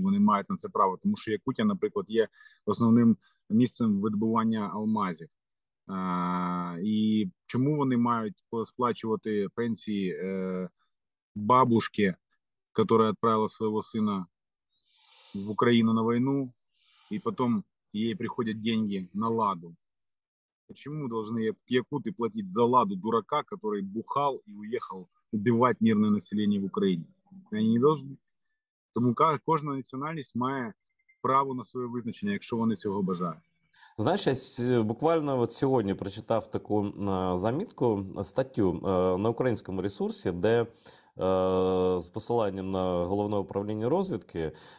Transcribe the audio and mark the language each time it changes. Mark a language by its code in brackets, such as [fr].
[uk] Вони мають на це право, тому що Якутія, наприклад, є основним місцем видобування алмазів. І чому вони мають сплачувати пенсії [ru] бабушки, [uk] яка відправила свого сина в Україну на війну, і потім їй приходять [ru] деньги [uk] на ладу? [ru] Почему должны якуты платить за ладу дурака, который бухал и уехал убивать мирное население в Украине? Они не должны. [uk] Тому кожна національність має право на своє визначення, якщо вони цього бажають. Знаєш, я буквально от сьогодні прочитав таку замітку, статтю на українському ресурсі, де з посиланням на Головне управління розвідки